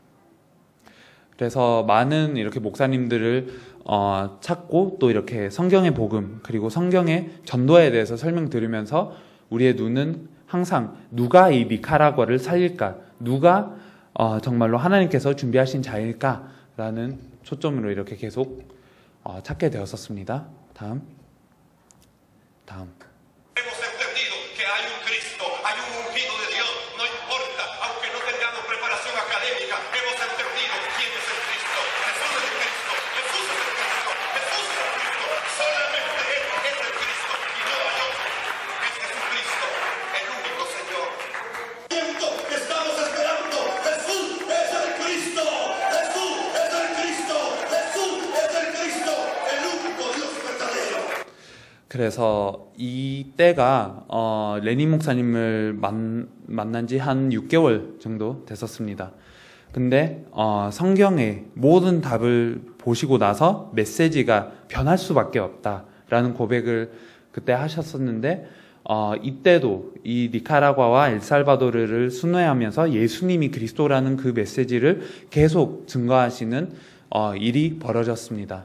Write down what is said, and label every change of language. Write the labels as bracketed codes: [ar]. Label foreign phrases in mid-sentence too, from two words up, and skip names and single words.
[ko] 그래서 많은 이렇게 목사님들을 찾고 또 이렇게 성경의 복음 그리고 성경의 전도에 대해서 설명드리면서 우리의 눈은 항상 누가 이 니카라과를 살릴까, 누가 정말로 하나님께서 준비하신 자일까라는 초점으로 이렇게 계속 찾게 되었었습니다. 다음. [es] Hemos entendido que hay un Cristo, hay un ungido de Dios, no importa, aunque no tengamos preparación académica, hemos entendido quién es el Cristo. Jesús es el Cristo, Jesús es el Cristo, Jesús es el Cristo, solamente Él es el Cristo y no hay otro. Es Jesucristo, el único Señor. Que estamos esperando, Jesús es el Cristo, Jesús es el Cristo, Jesús es el Cristo, el único Dios verdadero. [ko] 그래서 이때가 레니 목사님을 만난 지 한 6개월 정도 됐었습니다. 근데 성경의 모든 답을 보시고 나서 메시지가 변할 수밖에 없다라는 고백을 그때 하셨었는데, 이때도 이 니카라과와 엘살바도르를 순회하면서 예수님이 그리스도라는 그 메시지를 계속 증거하시는 일이 벌어졌습니다.